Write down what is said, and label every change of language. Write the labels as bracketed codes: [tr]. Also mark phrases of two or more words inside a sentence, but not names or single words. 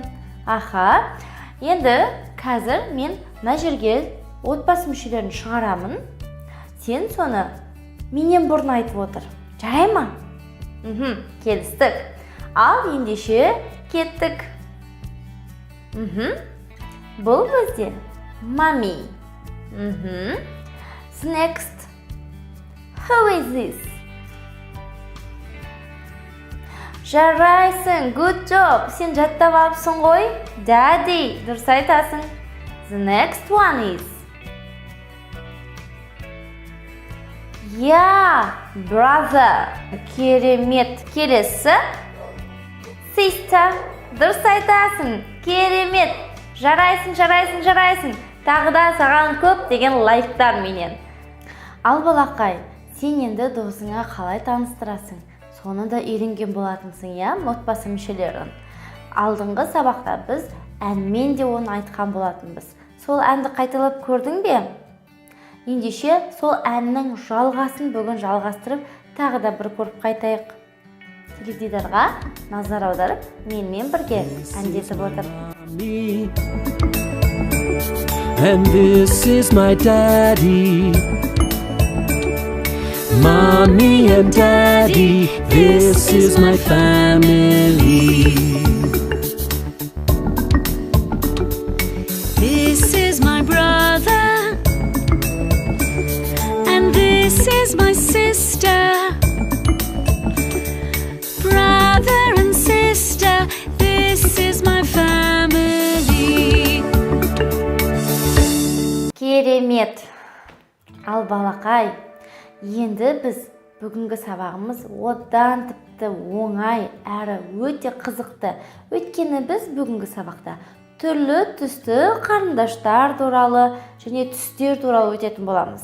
[kk] Енді қазір мен мына жерге отбасы мүшелерін шығарамын. Сен соны менен бұрын айтып отыр. Жарай ма? Келістік. Ал ендеше кеттік. Бұл бізде mommy. [en] Next. Who is this? Жарайсың, good job. [kk] Сен жаттап алыпсың ғой? Daddy, дұрыс айтасың. [en] The next one is. Brother. [kk] Керемет. Келесі. Sister, дұрыс айтасың. Керемет. Жарайсың. Тағы да саған көп деген лайктар менен. Ал балақай, сен енді досыңа қалай таныстырасың? Соны да үйренген болатынсың, отбасы мүшелерін. Алдыңғы сабақта біз әнмен де оны айтқан болатынбыз. Сол әнді қайталап көрдің бе? Ендеше сол әннің жалғасын бүгін жалғастырып, тағы да бір көріп қайтайық. Теледидарға назар аударып, менімен бірге әндетіп отыр. [en] And this is my daddy. Mommy and Daddy, this is my family. This is my brother, and this is my sister. Brother and sister, this is my family. [kk] Керемет. Ал балақай, енді біз бүгінгі сабағымыз одан тіпті оңай әрі өте қызықты. Өйткені біз бүгінгі сабақта түрлі түсті қарындаштар туралы және түстер туралы өтетін боламыз.